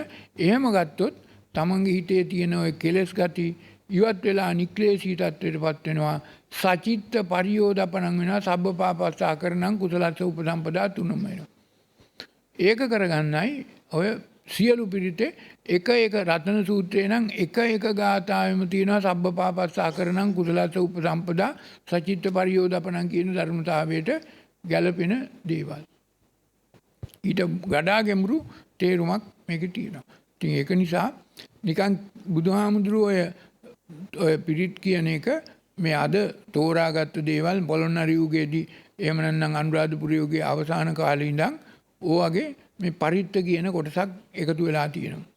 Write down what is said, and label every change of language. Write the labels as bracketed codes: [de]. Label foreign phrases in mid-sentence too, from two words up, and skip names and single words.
[si] එහෙම ගත්තොත් තමන්ගේ හිතේ තියෙන ওই කෙලෙස් ගති ඉවත් වෙලා නික්ලේශී තත්ත්වයටපත් වෙනවා. [pi] සචිත්ත පරියෝදපණං වෙනවා. සබ්බපාපස්සා කරණං කුසලස්ස උපසම්පදා [si] තුනම වෙනවා. ඒක කරගන්නයි ඔය සියලු පිරිතේ එක රතන සූත්‍රේ නම් එක ගාථාවෙම තියෙනවා [pi] සබ්බපාපස්සා කරණං කුසලස්ස උපසම්පදා සචිත්ත පරියෝදපණං [si] කියන ධර්මතාවයට ගැළපෙන දේවල්. ඊට වඩා ගැඹුරු තේරුමක් මේකේ තියෙනවා. ඉතින් ඒක නිසා නිකන් බුදුහාමුදුරුවෝ ඔය පිරිත් කියන එක මේ අද තෝරාගත්ත දේවල් පොළොන්නරු යුගයේදී එහෙම නැත්නම් අනුරාධපුර යුගයේ අවසාන කාලේ ඉඳන් ඕවගේ මේ පරිත්ත කියන කොටසක් එකතු වෙලා තියෙනවා.